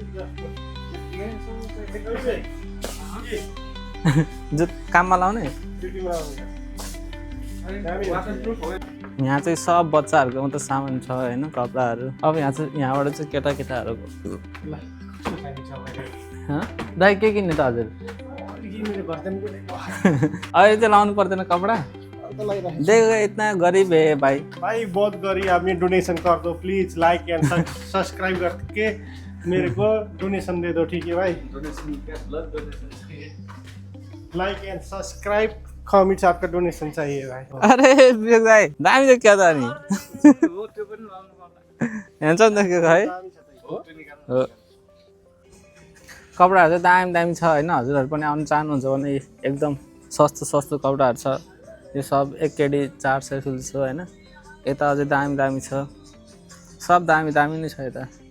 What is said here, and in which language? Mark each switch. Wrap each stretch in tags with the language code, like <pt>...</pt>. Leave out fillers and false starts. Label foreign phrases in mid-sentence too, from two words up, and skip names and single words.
<ne>काममा लाउने यहाँ चाहिँ सब बच्चाहरूको मात्रै सामान छ होइन कपडाहरू अब यहाँबाट चाहिँ केटाकेटाहरूको दाइ के किन्ने त हजुर अहिले चाहिँ लाउनु पर्दैन कपडा</ne> <hi>देखो इतना गरीब है भाई बहुत गरीब आदमी डोनेशन कर दो प्लीज</hi> <en>like and subscribe</en> <hi>करके मेरे को डोनेशन दे दो ठीक है भाई</hi> <en>like and subscribe comments</en> <hi>आपका डोनेशन चाहिए भाई</hi> <ne>अरे विवेक भाइ दामी चाहिँ क्या त नि हेर्छ नि त है कपडाहरू चाहिँ दामी छ होइन हजुरहरू पनि आउनु चाहनुहुन्छ भने एकदम सस्तो कपडाहरू छ यो सब एक केडी 400 फिल्स हो होइन यता अझै दामी छ सब दामी नै छ यता</ne>